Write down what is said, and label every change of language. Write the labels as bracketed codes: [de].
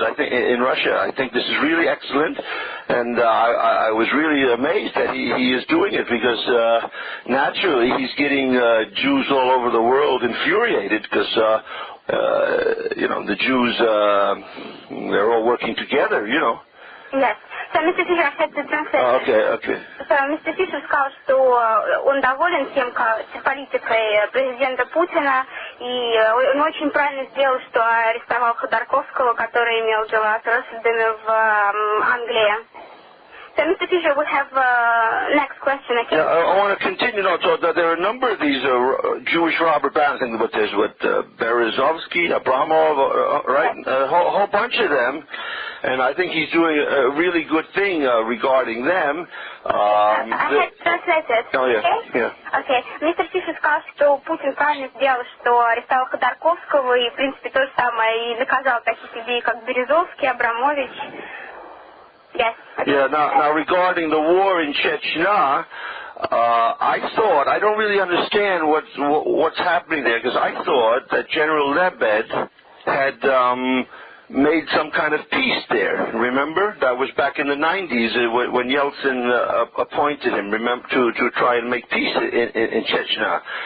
[en] I think in Russia, I think this is really excellent, and I was really amazed that he is doing it because naturally he's getting Jews all over the world infuriated because the Jews they're all working together, Yes. So, Mr. Fisher, I had to translate. Okay. So, Mr. [ru] Fisher сказал, что он доволен тем, политикой президента Путина, и он очень правильно сделал, что арестовал Ходорковского, который имел дела с Ротшильдами в Англии. [en] So, Mr. Fisher, we have next question. Yeah, I want to continue. So there are a number of these Jewish robber barons. I think there's Berezovsky, Abramov, right? A whole bunch of them. And I think he's doing a really good thing regarding them. I had translated. Oh, yeah. Okay? Yeah. Okay. [ru] Мистер Фишер сказал, что Путин правильно сделал, что арестовал Ходорковского, и, в принципе, то же самое, и наказал таких людей, как Березовский, Абрамович. [en] Yes. Okay. Yeah, now regarding the war in Chechnya, I don't really understand what's happening there, because I thought that General Lebed had made some kind of peace there. Remember? That was back in the 90s when Yeltsin appointed him, remember, to try and make peace in Chechnya.